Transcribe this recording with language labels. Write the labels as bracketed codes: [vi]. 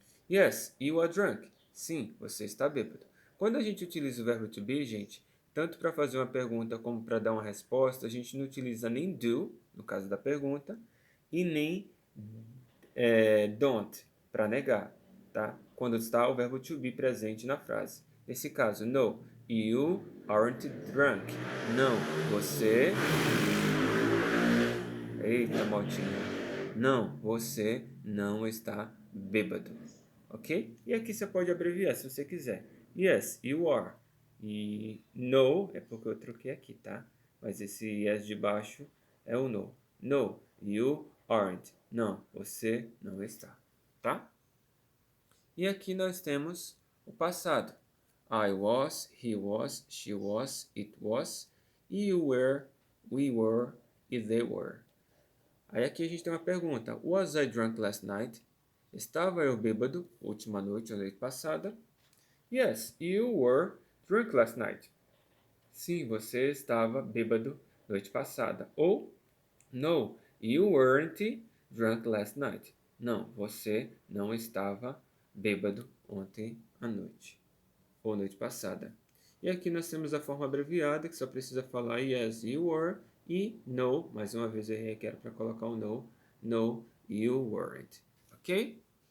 [en] Yes, you are drunk. [pt] Sim, você está bêbado. Quando a gente utiliza o verbo to be, gente, tanto para fazer uma pergunta como para dar uma resposta, a gente não utiliza nem do, no caso da pergunta, e nem don't, para negar, tá? Quando está o verbo to be presente na frase. Nesse caso, [en] no, you aren't drunk. [pt] Não, você... Eita, maltinha. Não, você não está bêbado. Ok? E aqui você pode abreviar se você quiser. [en] Yes, you are. [pt] E no é porque eu troquei aqui, tá? Mas esse yes de baixo é o no. [en] No, you aren't. [pt] Não, você não está. Tá? E aqui nós temos o passado. [en] I was, he was, she was, it was, you were, we were e they were. [pt] Aí aqui a gente tem uma pergunta. [en] Was I drunk last night? [pt] Estava eu bêbado última noite ou noite passada? [en] Yes, you were drunk last night. [pt] Sim, você estava bêbado noite passada. [en] Ou no, you weren't drunk last night. [pt] Não, você não estava bêbado ontem à noite ou noite passada. E aqui nós temos a forma abreviada, que só precisa falar [en] yes, you were, [pt] e no, mais uma vez eu requero para colocar o [en] no, you weren't. [pt] Ok?